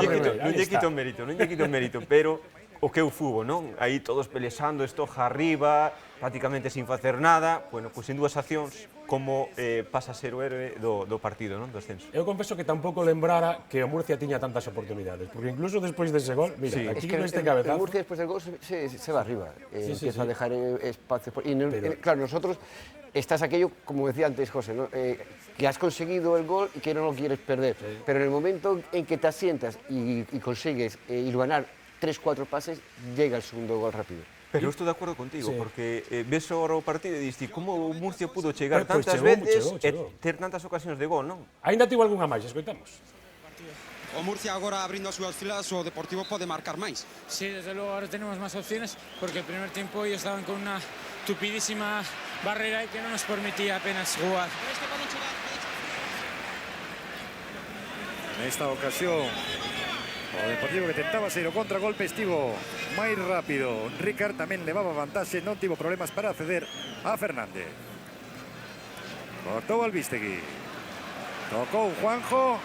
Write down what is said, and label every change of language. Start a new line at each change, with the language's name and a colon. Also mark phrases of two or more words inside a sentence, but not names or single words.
Galician: non lle quito mérito, pero o que é o fútbol, non? Aí todos pelexando, estoja arriba, prácticamente sin facer nada, bueno, pois en dúas accións, como pasa a ser o héroe do partido, non? Do ascenso. Eu confeso que tampouco lembrara que o Murcia tiña tantas oportunidades, porque incluso despois dese gol, mira, sí, aquí con este cabezazo...
Spanish: El Murcia despois del gol se va arriba, empieza a dejar espacio. Claro, nosotros, estás aquello, como decía antes José, ¿no? Que has conseguido el gol y que no lo quieres perder, pero en el momento en que te asientas y consigues hilvanar 3-4 pases, llega el segundo gol rápido.
Galician: Pero eu estou de acordo contigo, porque ves ahora o partido e diste como o Murcia pudo chegar tantas veces e ter tantas ocasións de gol, non? Ainda tivo algunha máis, escoitamos. O Murcia agora abrindo as súas filas, o Deportivo pode marcar máis.
Spanish: Sí, desde luego ahora tenemos más opciones, porque el primer tiempo ellos estaban con una tupidísima barrera y que no nos permitía apenas jugar.
Galician: En esta ocasión, o Deportivo que tentaba ser o contragolpe estivo máis rápido. Ricard tamén levaba vantaxe, non tivo problemas para acceder a Fernández. Cortou Albistegui. Tocou Juanjo.